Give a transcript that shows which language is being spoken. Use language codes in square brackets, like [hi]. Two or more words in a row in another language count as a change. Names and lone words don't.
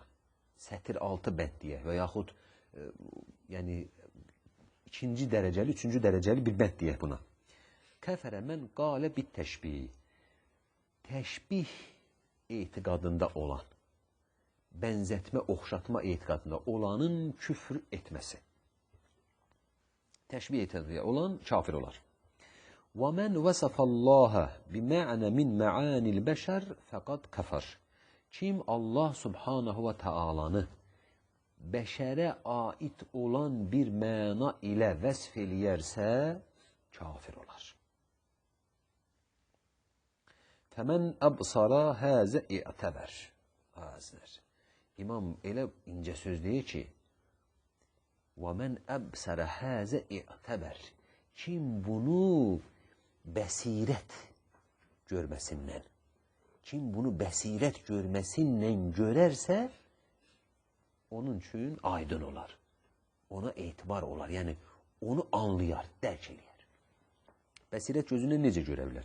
[az] Sətir altı bənd deyək və yaxud yəni ikinci dərəcəli, üçüncü dərəcəli bir bənd deyək buna. [ar] كفر من قال بالتشبيه. [az] Təşbih etiqadında olan, bənzətmə, oxşatma etiqadında olanın küfr etməsi. Təşbih etiqadında olan kafir olar. [ar] وَمَنْ وَسَفَ اللّٰهَ بِمَعْنَ مِنْ مَعَانِ الْبَشَرِ فَقَدْ كَفَرْ. [az] Kim [ar] الله سبحانه وتعالى [az] bəşərə ait olan bir məna ilə vəsf eləyərsə, kafir olar. [ar] فَمَنْ أَبْصَرَ هَذَا اِعْتَبَرْ. [az] İmam elə incə söz deyir ki, [ar] وَمَنْ أَبْصَرَ هَذَا اِعْتَبَرْ. [az] Kim bunu bəsirət görməsindən, kim bunu bəsirət görməsindən görərsə, onun üçün aydın olar. Ona etibar olar. Yəni, onu anlayar, dərk eləyər. Bəsirət gözünə necə görə bilər?